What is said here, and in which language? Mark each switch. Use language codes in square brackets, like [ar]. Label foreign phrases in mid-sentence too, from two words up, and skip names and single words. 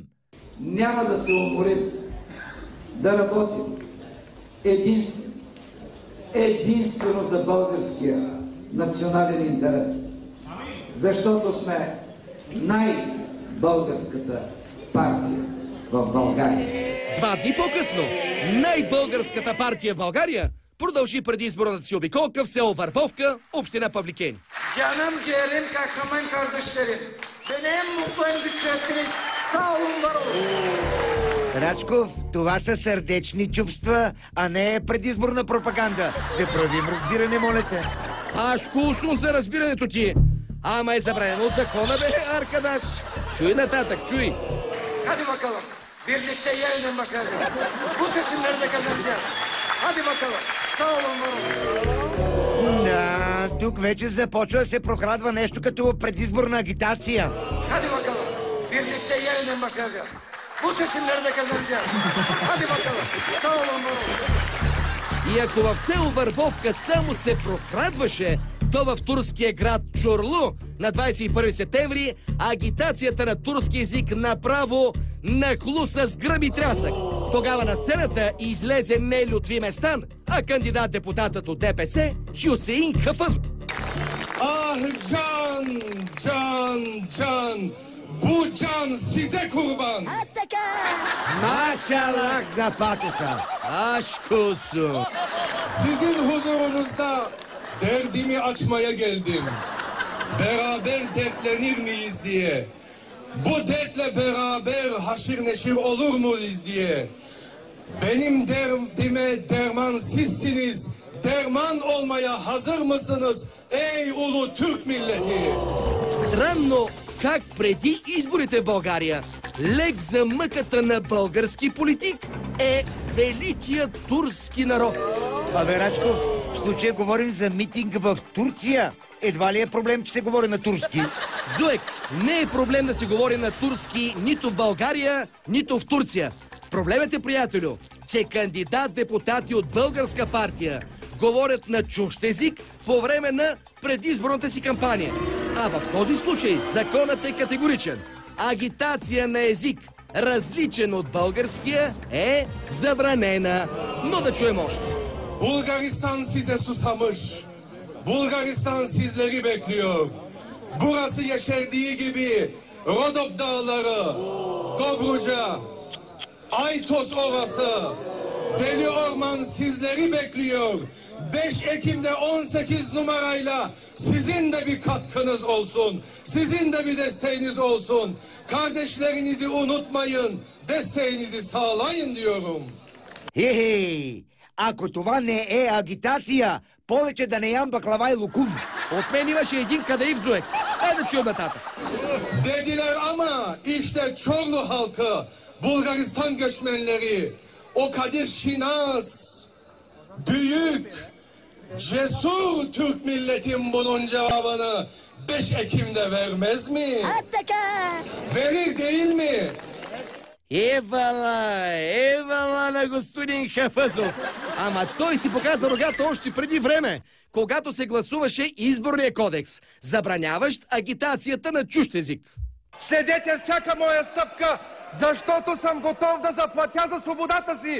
[bg] Няма да се уморим да работим единствено за българския национален интерес. Защото сме най-българската партия в България. 2 дни по-късно най-българската партия в България продължи предизборната си обиколка в село Върбовка, община Павликени. [tr] Canım ciğerim, kahraman kardeşlerim. Benim mutlu güçleriniz sağ olun, var olun. [bg] Рачков, това са сърдечни чувства, а не предизборна пропаганда. Да правим разбиране, моля те. Шкулсун за разбирането ти. Ама е забранено от закона, бе, Аркадаш. Чуй нататък, чуй. [tr] Hadi bakalım. Birlikte yeniden başaracağız. Bu seçimleri de kazanacağız. Hadi bakalım. Sağ olun, var olun. [bg] Да, тук вече започва да се прокрадва нещо като предизборна агитация. [tr] Hadi bakalım. Birlikte yeniden başaracağız. Bu seçimleri de kazanacağız. Hadi bakalım. Sağ olun, var olun. [bg] И ако в село Върбовка само се прокрадваше, то в турския град Чорлу на 21 септември агитацията на турски език направо нахлуса с гръм и трясък. Тогава на сцената излезе не Лютви Местан, а кандидат-депутатът от ДПС Хюсеин Хафъзов. [tr] Can, bu can size kurban. Maşallah za patusa. Aşkusu. Sizin huzurunuzda derdimi açmaya geldim. Beraber dertlenir miyiz diye. Bu dertle beraber haşır neşir olur muyuz diye. Benim derdime derman sizsiniz. Derman olmaya hazır mısınız ey ulu Türk milleti? [bg] Странно как преди изборите в България лек за мъката на български политик е великият турски народ. Абе, Рачков, в случая говорим за митинг в Турция. Едва ли е проблем, че се говори на турски? Зуек, не е проблем да се говори на турски нито в България, нито в Турция. Проблемът е, приятелю, че кандидат-депутати от българска партия говорят на чужд език по време на предизборната си кампания. А в този случай законът е категоричен. Агитация на език, различен от българския, е забранена. Но да чуем още. [tr] Bulgaristan size susamış. Bulgaristan sizleri bekliyor. Burası yeşerdiği gibi Rodop Dağları, Dobruca, Aytos Ovası, Deli Orman sizleri bekliyor. 5 Ekim'de 18 numarayla sizin de bir katkınız olsun. Sizin de bir desteğiniz olsun. Kardeşlerinizi unutmayın. Desteğinizi sağlayın diyorum. Хе-хе! [bg] Ако това не е агитация, повече да не ям баклава и лукум. От мен имаше един кадеив зуек. Хайде да чуем нататък. [tr] Dediler ama işte Çorlu halkı, Bulgaristan göçmenleri, o Kadir Şinas, büyük, cesur Türk milletin bunun cevabını 5 Ekim'de vermez mi? Verir değil mi? [bg] Евала на господин Хафъзов. Ама той си показа рогата още преди време, когато се гласуваше изборния кодекс, забраняващ агитацията на чужд език. Следете всяка моя стъпка, защото съм готов да заплатя за свободата си.